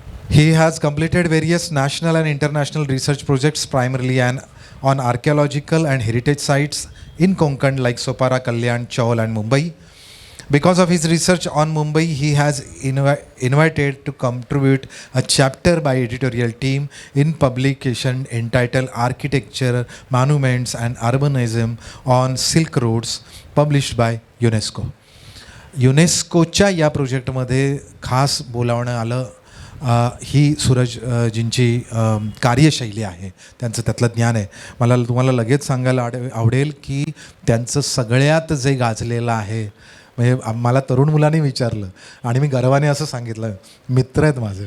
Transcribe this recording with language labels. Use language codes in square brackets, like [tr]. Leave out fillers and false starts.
[en] He has completed various national and international research projects primarily and on archaeological and heritage sites in Konkan like Sopara, Kalyan, Chaul and Mumbai. Because of his research on Mumbai, he has invited to contribute a chapter by editorial team in publication entitled Architecture, Monuments and Urbanism on Silk Roads, published by UNESCO. [mr] युनेस्कोच्या या प्रोजेक्टमध्ये खास बोलावणं आलं. ही सूरजजींची कार्यशैली आहे, त्यांचं त्यातलं ज्ञान आहे. मला तुम्हाला लगेच सांगायला आवडेल की त्यांचं सगळ्यात जे गाजलेलं आहे, म्हणजे मला तरुण मुलांनी विचारलं आणि मी गर्वाने असं सांगितलं, मित्र आहेत माझे.